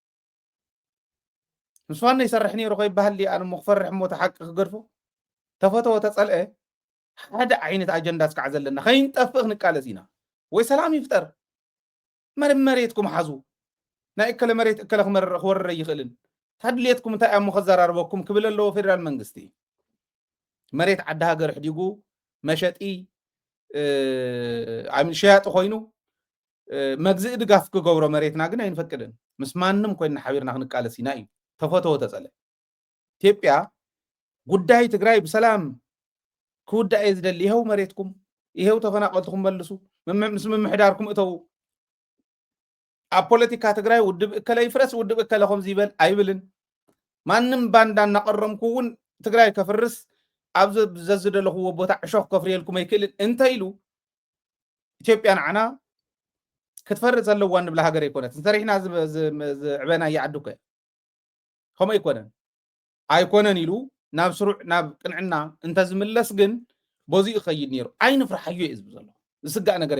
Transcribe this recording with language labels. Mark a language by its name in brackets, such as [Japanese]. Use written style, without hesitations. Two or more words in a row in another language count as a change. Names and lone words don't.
[Tigrinya] ምስ ፋኖ ይሰርሕ ነይሩ ከይበሃል ኣነ ሞ ክፈርሕ ሞ ተሓቂ ክገድፎ ተፈተወ ተፀልአ ሓደ ዓይነት ኣጀንዳ እስካዕ ዘለና ከይንጠፍእ ክንቃለስ ኢና ወይ ሰላም ይፍጠር መሬትኩም ሓዙ ናይ እከለ መሬት እከለ ክወርረ ይኽእልን ታድልየትኩም እንታይ እሞ ከዘራርበኩም ክብል ኣለዎ ፌደራል መንግስቲ መሬት ዓዲ ሃገር ሕዲጉ መሸጢ ሸያጢ ኮይኑ መግዝእ ድጋፍ ክገብሮ መሬትና ግን ኣይንፈቅድን ምስ ማንም ኮይና ሓቢርና ክንቃለስ ኢና እዩ ተፈተወ ተፀልአ ኢትዮጵያ ጉዳይ ትግራይ በሰላም ክውዳእ ዝደሊ ይሄው መሬትኩም ይሄው ተፈናቀልትኩም መልሱ ምስ ምምሕዳርኩም እተው ኣብ ፖለቲካ ትግራይ ውድብ እከለ ይፍረስ ውድብ እከለ ከም ዝይበል ኣይብልን ማንም ባንዳ እናቀረምኩውን ትግራይ ከፍርስ ኣብ ዘዝደለኽዎ ቦታ ዕሾኽ ከፍርየልኩም ኣይክእልን እንተኢሉ ኢትዮጵያ ንዓና ክትፈርስ ዘለዋ ንብላ ሃገር ኣይኮነት እንተሪሕና ዝዕበና ይዓዱከ ከምኡ ኣይኮነን ኢሉ ናብ ስሩዕ ናብ ቅንዕና እንተ ዝምለስ ግን በዚኡ ይኸይድ ነይሩ ኣይንፍርሓዩ እዩ ዝብል ዘሎ ዝስጋእ